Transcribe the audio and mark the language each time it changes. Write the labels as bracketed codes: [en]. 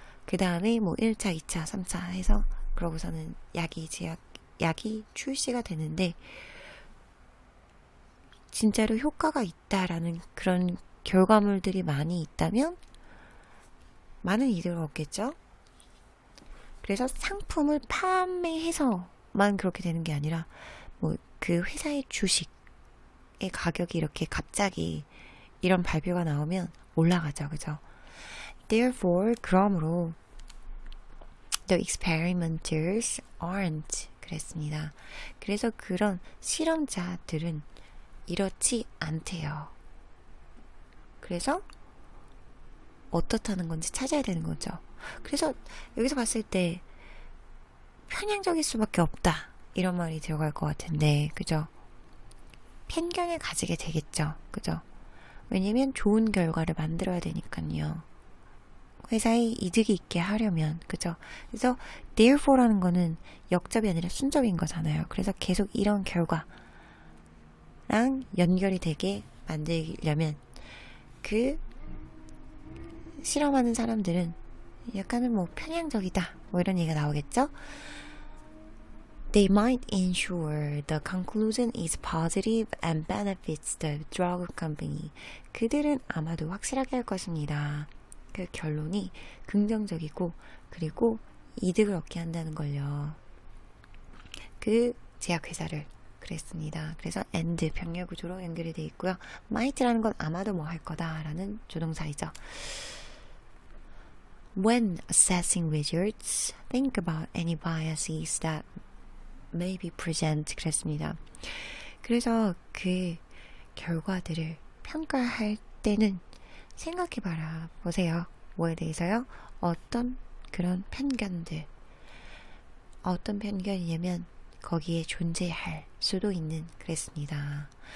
[ko] 그 다음에 1차, 2차, 3차 해서, 그러고서는 약이 출시가 되는데, 진짜로 효과가 있다라는 그런 결과물들이 많이 있다면, 많은 이득을 얻겠죠? 그래서 상품을 판매해서만 그렇게 되는 게 아니라, 그 회사의 주식의 가격이 이렇게 갑자기 이런 발표가 나오면 올라가죠. 그죠? [en] Therefore, [ko] 그러므로, [en] the experimenters aren't. [ko] 그랬습니다. 그래서 그런 실험자들은 이렇지 않대요. 그래서 어떻다는 건지 찾아야 되는 거죠. 그래서 여기서 봤을 때 편향적일 수밖에 없다, 이런 말이 들어갈 것 같은데, 그죠? 편견을 가지게 되겠죠. 그죠? 왜냐면 좋은 결과를 만들어야 되니까요. 회사에 이득이 있게 하려면, 그죠? 그래서 therefore라는 거는 역접이 아니라 순접인 거잖아요. 그래서 계속 이런 결과랑 연결이 되게 만들려면 실험하는 사람들은 약간은 편향적이다, 이런 얘기가 나오겠죠? [en] They might ensure the conclusion is positive and benefits the drug company. [ko] 그들은 아마도 확실하게 할 것입니다. 그 결론이 긍정적이고, 그리고 이득을 얻게 한다는 걸요. 그 제약회사를 그랬습니다. 그래서 and 병렬 구조로 연결이 되어 있고요. might라는 건 아마도 할 거다라는 조동사이죠. [en] When assessing results, think about any biases that may be present. [ko] 그랬습니다. 그래서 그 결과들을 평가할 때는 생각해봐라. 보세요. 뭐에 대해서요? 어떤 그런 편견들. 어떤 편견이냐면 거기에 존재할 수도 있는, 그랬습니다.